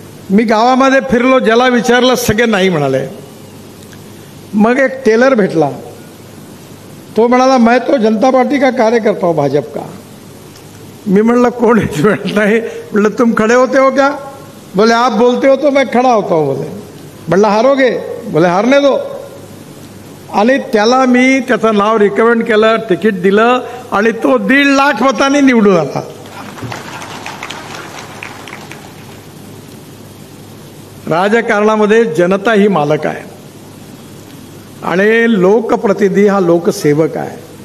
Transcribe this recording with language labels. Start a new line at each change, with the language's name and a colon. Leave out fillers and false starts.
Marathi: मी गावामध्ये फिरलो, ज्याला विचारलं सगळे नाही म्हणाले. मग एक टेलर भेटला. तो म्हणाला
Hindi: मैं तो जनता पार्टी का कार्यकर्ता हूँ, भाजप का.
Marathi: मी म्हणलं कोण नाही.
Hindi: म्हणलं तुम खड़े होते हो क्या? बोले आप बोलते हो तो मैं खड़ा होता हूँ. बोले म्हणलं हारोगे? बोले हारने दो.
Marathi: आणि त्याला मी त्याचं नाव रिकमेंड केलं, तिकीट दिलं आणि तो 1.5 लाख मतांनी निवडून आला. राजकारणामध्ये जनता ही मालक आहे आणि लोकप्रतिनिधी हा लोकसेवक आहे.